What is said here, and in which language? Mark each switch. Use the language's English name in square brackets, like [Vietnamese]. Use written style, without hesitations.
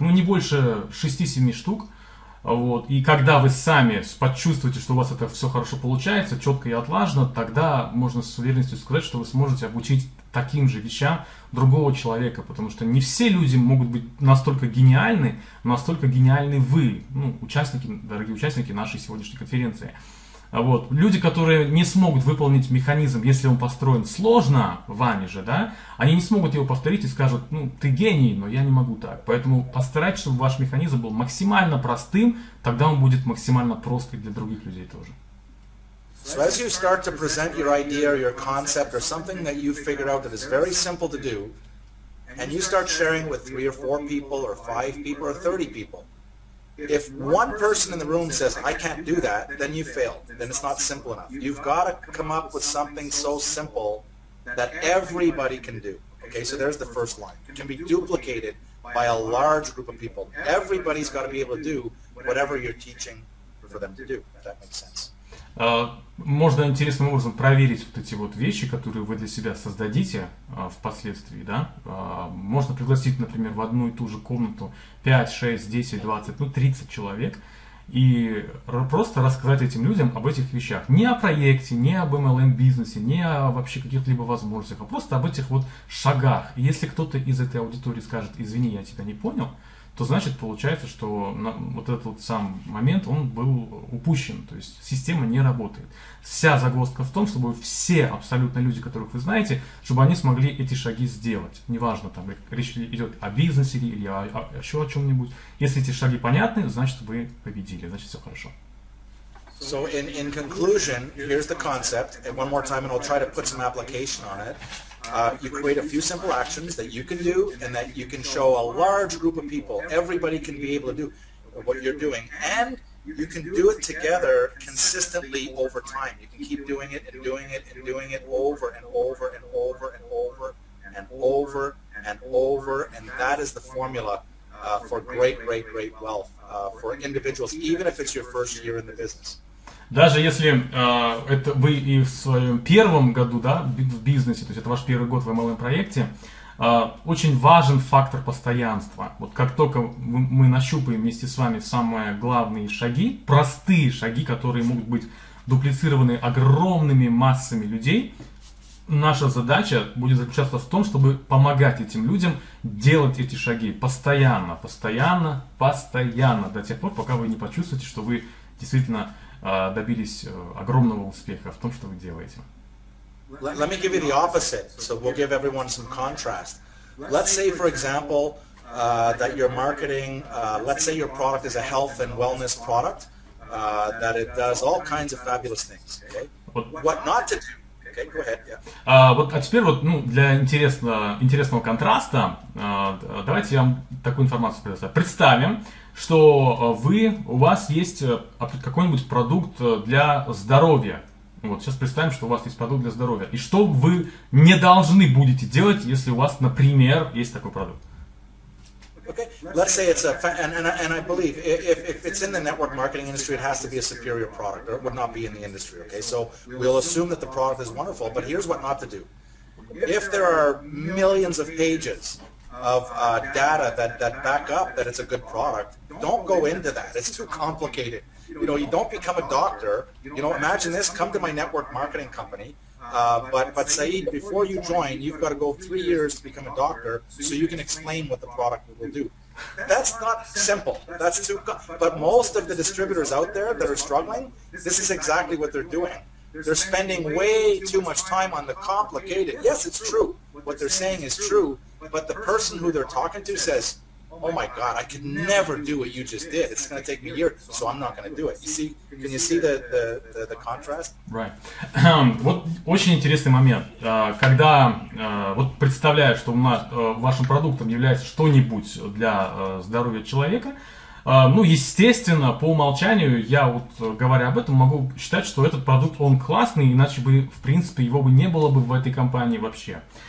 [Russian] Не больше 6-7 штук. Вот. И когда вы сами почувствуете, что у вас это все хорошо получается, четко и отлажено, тогда можно с уверенностью сказать, что вы сможете обучить таким же вещам другого человека, потому что не все люди могут быть настолько гениальны вы, дорогие участники нашей сегодняшней конференции. Вот. Люди, которые не смогут выполнить механизм, если он построен сложно, вами же, да, они не смогут его повторить и скажут, ты гений, но я не могу так. Поэтому постарайтесь, чтобы ваш механизм был максимально простым, тогда он будет максимально прост и для других людей тоже. [English] So as you start to present your idea or your concept or something that you figured out that is very simple to do, and you start sharing with 3 or 4 people or 5 people or 30 people, if one person in the room says, I can't do that, then you failed. Then it's not simple enough. You've got to come up with something so simple that everybody can do. Okay, so there's the first line. It can be duplicated by a large group of people. Everybody's got to be able to do whatever you're teaching for them to do, if that makes sense. [Russian] Можно интересным образом проверить вот эти вот вещи, которые вы для себя создадите впоследствии, да? Можно пригласить, например, в одну и ту же комнату 5, 6, 10, 20, 30 человек и просто рассказать этим людям об этих вещах. Не о проекте, не об MLM-бизнесе, не о вообще каких-либо возможностях, а просто об этих вот шагах. И если кто-то из этой аудитории скажет, извини, я тебя не понял, то значит получается, что вот этот вот сам момент, он был упущен, то есть система не работает. Вся загвоздка в том, чтобы все абсолютно люди, которых вы знаете, чтобы они смогли эти шаги сделать. Неважно, там речь идет о бизнесе или еще о чем-нибудь. Если эти шаги понятны, значит вы победили, значит все хорошо. [English] So in conclusion, here's the concept, and one more time, and I'll try to put some application on it. You create a few simple actions that you can do and that you can show a large group of people. Everybody can be able to do what you're doing. And you can do it together consistently over time. You can keep doing it and doing it and doing it over and over and over and over and over and over, and that is the formula for great wealth for individuals, even if it's your first year in the business. [Russian] Даже если это вы и в своем первом году, да, в бизнесе, то есть это ваш первый год в MLM-проекте, очень важен фактор постоянства. Вот как только мы нащупаем вместе с вами самые главные шаги, простые шаги, которые могут быть дуплицированы огромными массами людей, наша задача будет заключаться в том, чтобы помогать этим людям делать эти шаги постоянно, постоянно, постоянно, до тех пор, пока вы не почувствуете, что вы действительно добились огромного успеха в том, что вы делаете. [English] Let me give you the opposite, so we'll give everyone some contrast. Let's say, for example, that you're marketing, let's say your product is a health and wellness product, that it does all kinds of fabulous things, okay? What not to do. Okay, go ahead, yeah. [Russian] Вот, а теперь вот, ну, для интересного контраста, давайте я вам такую информацию предоставлю. Представим, что у вас есть какой-нибудь продукт для здоровья. Вот, сейчас представим, что у вас есть продукт для здоровья. И что вы не должны будете делать, если у вас, например, есть такой продукт? [English] Okay, let's say it's and I believe if it's in the network marketing industry, it has to be a superior product, or it would not be in the industry, okay? So we'll assume that the product is wonderful, but here's what not to do. If there are millions of pages of data that back up that it's a good product, don't go into that. It's too complicated. You know, you don't become a doctor. You know, imagine this, come to my network marketing company, but Saeed, before you join, you've got to go 3 years to become a doctor so you can explain what the product will do. That's not simple. That's too, but most of the distributors out there that are struggling, this is exactly what they're doing. They're spending way too much time on the complicated. Yes, it's true. What they're saying is true, but the person who they're talking to says, oh my God, I could never do what you just did. It's going to take me years, so I'm not going to do it. You see, can you see the contrast? Right. [Russian] Вот очень интересный момент. Когда вот представляю, что вашим продуктом является что-нибудь для здоровья человека, ну, естественно, по умолчанию, я вот говоря об этом, могу считать, что этот продукт, он классный, иначе бы, в принципе, его бы не было бы в этой компании вообще.